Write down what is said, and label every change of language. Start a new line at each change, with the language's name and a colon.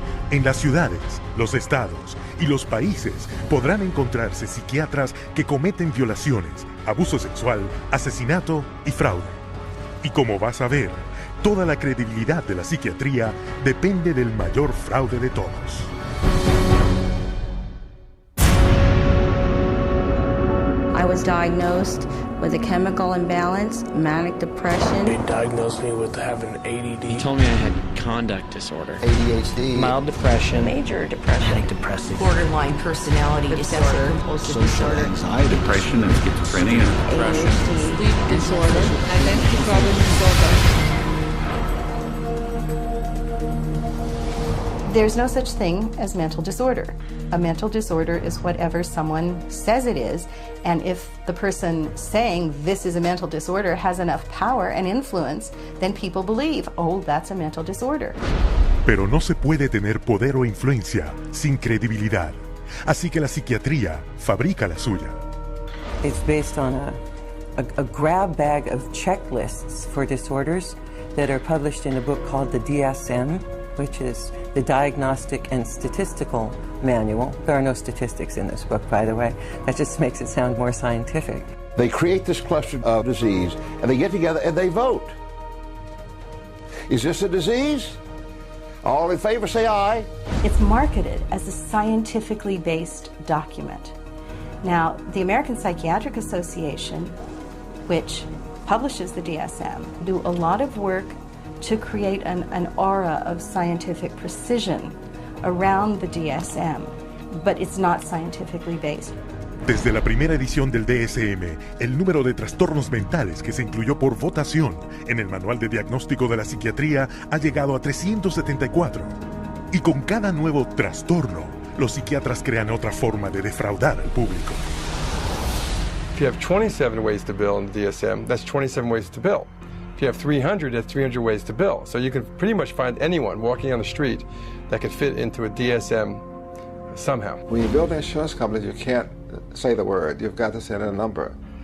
Spanish: En las ciudades, los estados y los países podrán encontrarse psiquiatras que cometen violaciones, abuso sexual, asesinato y fraude. Y como vas a ver, toda la credibilidad de la psiquiatría depende del mayor fraude de todos.
English: I was diagnosed with a chemical imbalance, manic depression. They diagnosed me with having ADD. He told me I had conduct disorder, ADHD, mild depression, Major depression, manic depressive, borderline personality disorder, social anxiety, depression and schizophrenia, depression, sleep disorder, identity problem disorder. There's no such thing as mental disorder. A mental disorder is whatever someone says it is, and if the person saying this is a mental disorder has enough power and influence, then people believe, oh, that's a mental disorder.
Spanish: Pero no se puede tener poder o influencia sin credibilidad. Así que la psiquiatría fabrica la suya.
English: It's based on a grab bag of checklists for disorders that are published in a book called the DSM, which is the Diagnostic and Statistical Manual. There are no statistics in this book, by the way. That just makes it sound more scientific. They create this cluster of disease, and they get together and they vote. Is this a disease? All in favor, say aye. It's marketed as a scientifically based document. Now, the American Psychiatric Association, which publishes the DSM, do a lot of work to create an aura of scientific precision around the DSM, but it's not scientifically based.
Spanish: Desde la primera edición del DSM, el número de trastornos mentales que se incluyó por votación en el Manual de Diagnóstico de la Psiquiatría ha llegado a 374. Y con cada nuevo trastorno, los psiquiatras crean otra forma de defraudar al público.
English: If you have 27 ways to bill in the DSM, that's 27 ways to bill. If you have 300, that's 300 ways to bill. So you can pretty much find anyone walking on the street that could fit into a DSM somehow. When you build insurance companies, you can't say the word. You've got to say a number.